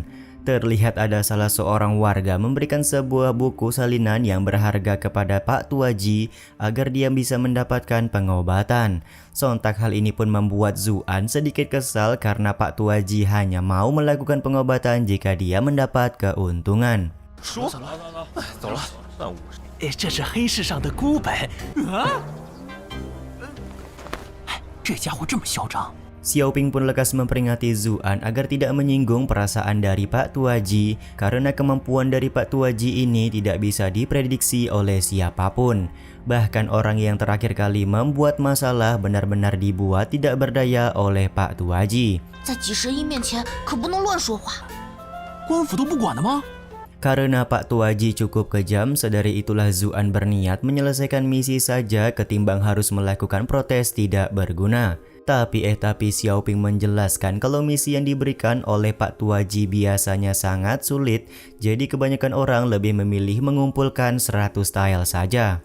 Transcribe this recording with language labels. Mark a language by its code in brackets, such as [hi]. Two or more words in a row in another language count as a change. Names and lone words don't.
[id] Terlihat ada salah seorang warga memberikan sebuah buku salinan yang berharga kepada Pak Tua Ji agar dia bisa mendapatkan pengobatan. Sontak hal ini pun membuat Zuan sedikit kesal karena Pak Tua Ji hanya mau melakukan pengobatan jika dia mendapat keuntungan. [zh] 这是黑市上的孤本啊！这家伙这么嚣张。 [id] Xiaoping pun lekas memperingati Zuan agar tidak menyinggung perasaan dari Pak Tuaji karena kemampuan dari Pak Tuaji ini tidak bisa diprediksi oleh siapapun. Bahkan orang yang terakhir kali membuat masalah benar-benar dibuat tidak berdaya oleh Pak Tuaji. [zh] 在几神医面前可不能乱说话。官府都不管的吗？ [id] Karena Pak Tuaji cukup kejam, sedari itulah Zuan berniat menyelesaikan misi saja ketimbang harus melakukan protes tidak berguna. Tapi Xiaoping menjelaskan kalau misi yang diberikan oleh Pak Tuaji biasanya sangat sulit, jadi kebanyakan orang lebih memilih mengumpulkan 100 tile saja.